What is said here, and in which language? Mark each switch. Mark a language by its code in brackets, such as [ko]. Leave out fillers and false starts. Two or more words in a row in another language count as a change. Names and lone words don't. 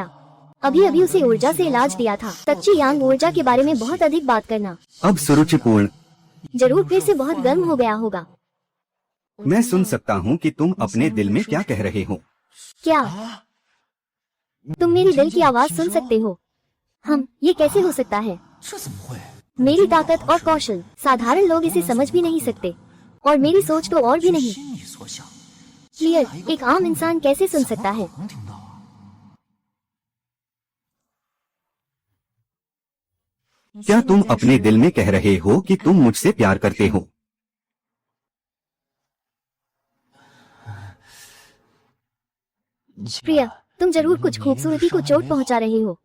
[hi] अभी अभी उसे ऊर्जा से इलाज दिया था। कच्ची यांग ऊर्जा के बारे में बहुत अधिक बात करना। अब सुरुचिपूर्ण। जरूर फिर से बहुत गर्म हो गया होगा। मैं सुन सकता हूँ कि तुम अपने दिल में क्या कह रहे हो। क्या तुम मेरी दिल की आवाज सुन सकते हो? ये कैसे हो सकता है? [zh] 这怎么会？ [hi] मेरी ताकत और कौशल, साधारण लोग इसे समझ भी नहीं सकते, और मेरी सोच तो और भी नहीं। [zh] 心你所想， [hi] क्लियर, एक आम इंसान कैसे सुन सकता है? [zh] 能听到啊？ [hi] क्या तुम अपने दिल में कह रहे हो कि तुम मुझसे प्यार करते हो? प्रिया, तुम जरूर कुछ खूबसूरती को चोट पहुंचा रहे हो।